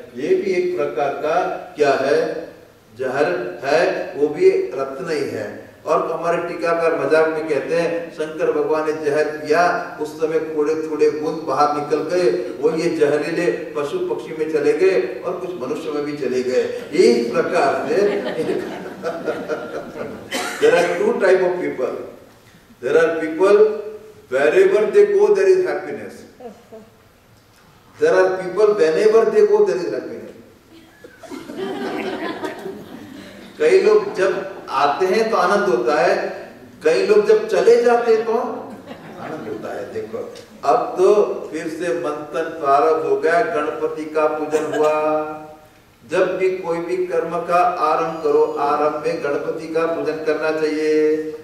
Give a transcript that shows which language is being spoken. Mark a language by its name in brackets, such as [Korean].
[Hindi] ये भी एक प्रकार का क्या है? जहर है, वो भी रत्न ही है। और हमारे टीकाकार मजाक में कहते हैं शंकर भगवान ने जहर किया, उस समय थोड़े थोड़े बूंद बाहर निकल गए, वो ये जहरीले पशु पक्षी में चले गए और कुछ मनुष्य में भी चले गए। इस प्रकार से [English] there are two type of people. There are people wherever they go there is happiness. There are people whenever they go there is happiness. [Hindi] कई लोग जब आते हैं तो आनंद होता है, कई लोग जब चले जाते तो आनंद होता है। देखो अब तो फिर से मंथन प्रारंभ हो गया, गणपति का पूजन हुआ। जब भी कोई भी कर्म का आरंभ करो, आरंभ में गणपति का पूजन करना चाहिए।